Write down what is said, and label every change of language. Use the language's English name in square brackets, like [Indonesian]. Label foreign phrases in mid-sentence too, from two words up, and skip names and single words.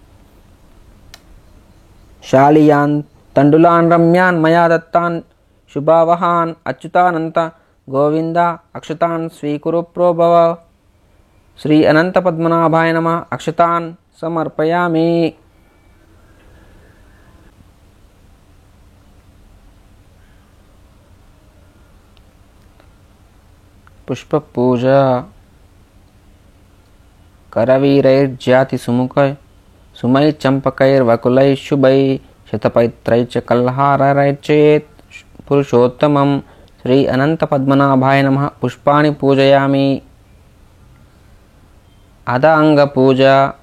[Sanskrit] शालियान् तण्डुलान् रम्यान् मया दत्तान् शुभावहान् अच्युतानन्त गोविन्द अक्षतान् स्वीकुरु प्रोभव श्री अनन्त पद्मनाभाय नमः. अक्षतान् समर्पयामि। पुष्पपूजा. करवीरैर्जाति सुमै चंपकैर्वकुलै शुभै शतपैत्रैश्च कल्हारैर्चेत् पुरुषोत्तमं श्री अनंत पद्मनाभाय नमः. पुष्पाणि पूजयामि. अध अंगपूजा.